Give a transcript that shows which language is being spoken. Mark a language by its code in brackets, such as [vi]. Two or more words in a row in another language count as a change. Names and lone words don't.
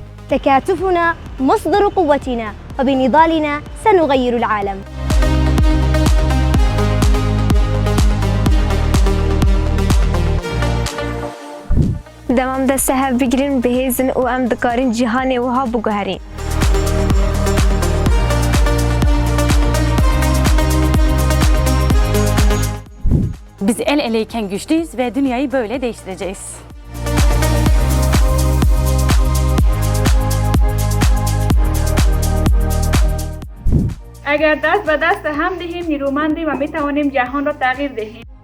[ar] تكاتفنا مصدر قوتنا، وبنضالنا سنغير العالم. [ku] دمام دست هف بگیرین بهیزن و ام دکارین جهان وها بگهرین. [tr] Biz el eleyken güçlüyüz ve dünyayı böyle değiştireceğiz. [fa] اگر دست به دست هم دهیم نیرومندیم و میتوانیم جهان را تغییر دهیم.